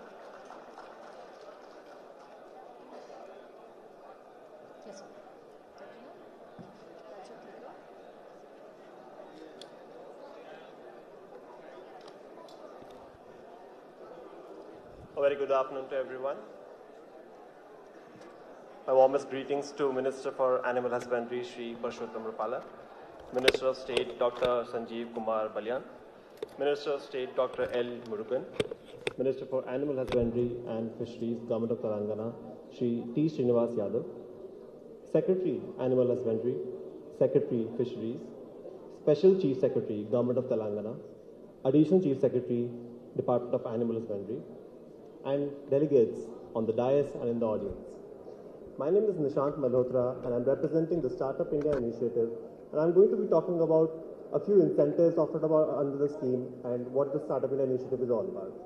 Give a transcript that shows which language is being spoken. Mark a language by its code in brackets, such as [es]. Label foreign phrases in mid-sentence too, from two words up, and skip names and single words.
[en] A very good afternoon to everyone. My warmest greetings to Minister for Animal Husbandry, Shri Parshottam Rupala, Minister of State, Dr. Sanjeev Kumar Balyan, Minister of State, Dr. L. Murugan, Minister for Animal Husbandry and Fisheries, Government of Telangana, Shri T. Srinivas Yadav, Secretary, Animal Husbandry, Secretary, Fisheries, Special Chief Secretary, Government of Telangana, Additional Chief Secretary, Department of Animal Husbandry, and delegates on the dais and in the audience. My name is Nishant Malhotra, and I'm representing the Startup India initiative, and I'm going to be talking about a few incentives offered under the scheme and what the Startup India initiative is all about.